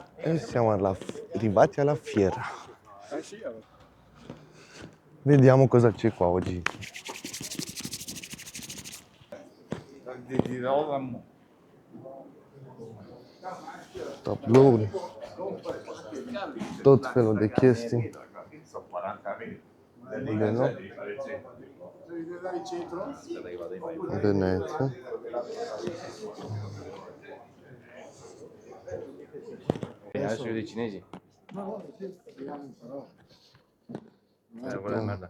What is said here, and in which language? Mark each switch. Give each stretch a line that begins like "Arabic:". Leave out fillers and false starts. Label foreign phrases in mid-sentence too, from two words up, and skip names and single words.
Italian: Siamo arrivati alla fiera. Vediamo cosa c'è qua oggi.
Romanian: Tablouri, tot felul de chestii.
Italian: Venezia. Adesso io dei cinesi. Quella è merda.